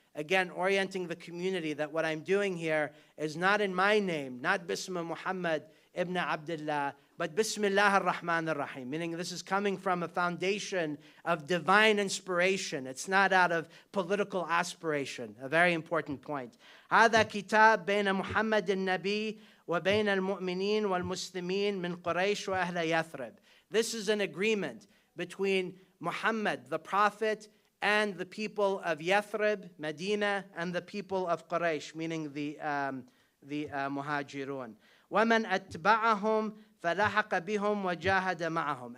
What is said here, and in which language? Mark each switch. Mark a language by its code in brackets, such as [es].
[en] Again, orienting the community that what I'm doing here is not in my name, not Bismillah Muhammad ibn Abdullah, but Bismillah ar-Rahman ar-Rahim, meaning this is coming from a foundation of divine inspiration. It's not out of political aspiration, a very important point. [ar] هذا كتاب بين محمد النبي وبين المؤمنين والمسلمين من قريش وأهل يثرب. [en] This is an agreement between Muhammad, the Prophet, and the people of Yathrib, Medina, and the people of Quraysh, meaning the Muhajirun. [ar] وَمَنْ أَتْبَعَهُمْ فَلَحَقَ بِهُمْ وَجَاهَدَ مَعَهُم.